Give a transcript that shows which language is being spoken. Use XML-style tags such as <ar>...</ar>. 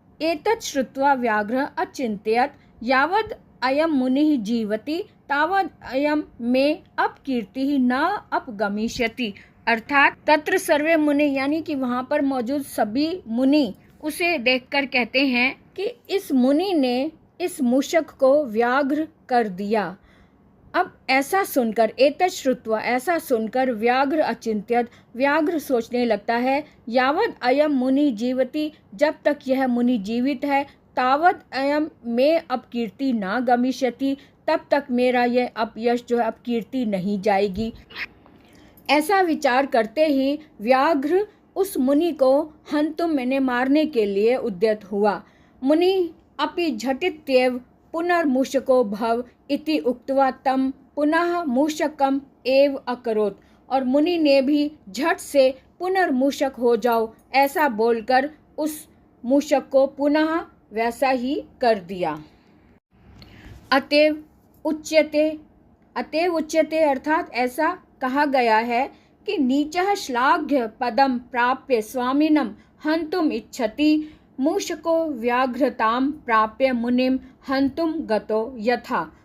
<sa>एतत् श्रुत्वा व्याघ्रः अचिन्तयत् यावद् अयं मुनिः जीवति तावद् अयं मे अपकीर्तिः न अपगमिष्यति।</sa> <hi>अर्थात तत्र सर्वे मुनि यानी कि वहाँ पर मौजूद सभी मुनि उसे देखकर कहते हैं कि इस मुनि ने इस मूषक को व्याघ्र कर दिया। अब ऐसा सुनकर एतत् श्रुत्वा ऐसा सुनकर व्याघ्र अचिंत्यत व्याघ्र सोचने लगता है</hi> <sa>यावद अयम मुनि जीवति</sa> <hi>जब तक यह मुनि जीवित है</hi> <sa>तावत अयम में अपकीर्ति न गमिष्यति</sa> <hi>तब तक मेरा यह अपयश जो है अपकीर्ति नहीं जाएगी। ऐसा विचार करते ही व्याघ्र उस मुनि को हंतुम मैंने मारने के लिए उद्यत हुआ।</hi> <sa>मुनि अपि झटित्येव पुनर्मूषको भव इति उक्त्वा तं पुनः मूषकम एव अकरोत्।</sa> <hi>और मुनि ने भी झट से पुनर्मूषक हो जाओ ऐसा बोलकर उस मूषक को पुनः वैसा ही कर दिया।</hi> <sa>अतएव उच्यते</sa> <hi>अर्थात ऐसा कहा गया है कि</hi> <sa>नीचः श्लाघ्य पदम प्राप्य स्वामिनम हंतुम इच्छति मूषको व्याघ्रताम प्राप्य मुनिम हंतुम गतो यथा।</sa>